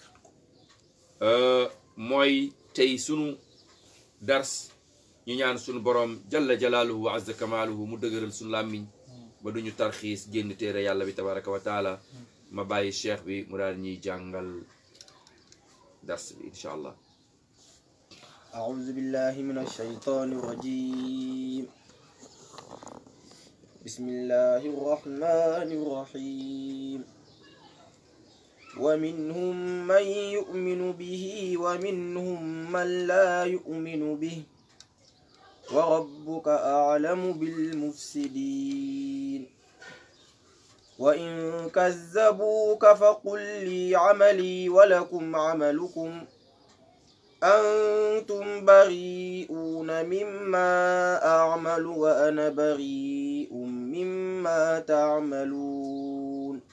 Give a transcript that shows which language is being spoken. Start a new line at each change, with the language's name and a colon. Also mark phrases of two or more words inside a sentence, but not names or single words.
Wolof: mooy tey sunu dars ñu ñaan sunu borom
Arabic: جل جلاله وعز كماله
Wolof: mu dëgëral sunu làmmiñ ba duñu tarxiis génn téere yàlla bi
Arabic: تبارك وتعالى
Wolof: ma bàyyi cheikh bi mu daal ñuy jàngal dars bi
Arabic: إن شاء الله. أعوذ بالله من الشيطان الرجيم بسم الله الرحمن الرحيم ومنهم من يؤمن به ومنهم من لا يؤمن به وربك أعلم بالمفسدين وإن كذبوك فقل لي عملي ولكم عملكم أنتم بريئون مما أعمل وأنا بريء مما تعملون